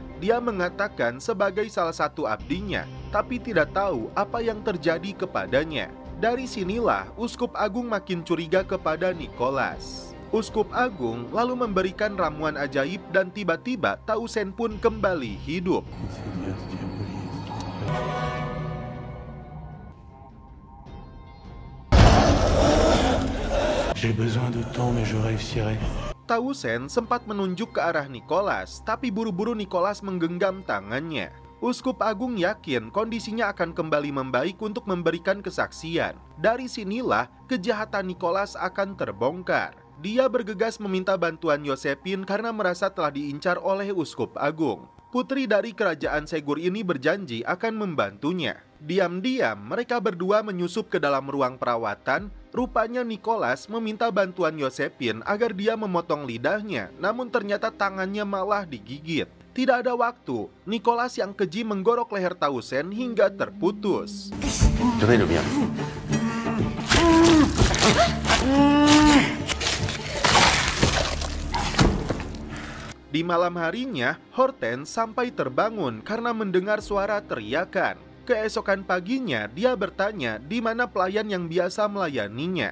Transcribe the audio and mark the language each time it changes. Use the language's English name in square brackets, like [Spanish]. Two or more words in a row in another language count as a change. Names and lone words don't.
[Indonesian] Dia mengatakan sebagai salah satu abdinya, tapi tidak tahu apa yang terjadi kepadanya. Dari sinilah Uskup Agung makin curiga kepada Nicholas. Uskup Agung lalu memberikan ramuan ajaib dan tiba-tiba Tausen pun kembali hidup. [French] J'ai besoin de temps, mais je réussirai. [Indonesian] Tausen sempat menunjuk ke arah Nicholas, tapi buru-buru Nicholas menggenggam tangannya. Uskup Agung yakin kondisinya akan kembali membaik untuk memberikan kesaksian. Dari sinilah kejahatan Nicholas akan terbongkar. Dia bergegas meminta bantuan Josephine karena merasa telah diincar oleh Uskup Agung. Putri dari kerajaan Ségur ini berjanji akan membantunya. Diam-diam mereka berdua menyusup ke dalam ruang perawatan. Rupanya Nicholas meminta bantuan Josephine agar dia memotong lidahnya, namun ternyata tangannya malah digigit. Tidak ada waktu, Nicholas yang keji menggorok leher Tausen hingga terputus. [French] Tenez-le bien. [Indonesian] Di malam harinya, Hortense sampai terbangun karena mendengar suara teriakan. Keesokan paginya, dia bertanya di mana pelayan yang biasa melayaninya.